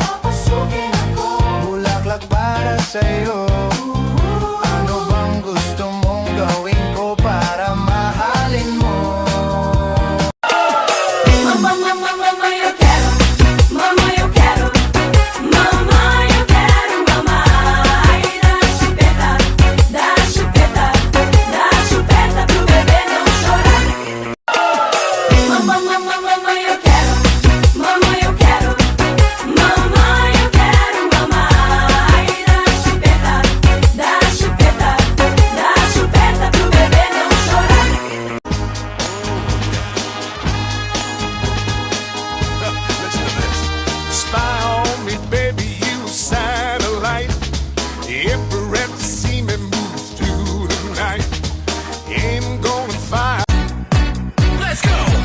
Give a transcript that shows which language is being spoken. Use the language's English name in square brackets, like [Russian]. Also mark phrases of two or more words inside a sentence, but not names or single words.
[Filipino] Bulaklak para sa'yo. Ano bang gusto mong gawin ko para mahalin mo? [Portuguese] Mamma, yo quero. Mamma, yo quero. Mamma, yo quero. Mamma, ai, dá chupeta pro bebê não chorar. Mamma, yo quero. Mamma, yo quero. Mamma, yo quero. Mamma, ai, dá chupeta pro bebê não chorar. [English] Spy on me, baby, you satellite. Infrared to see me move through the night. Aim gonna fire. Let's go.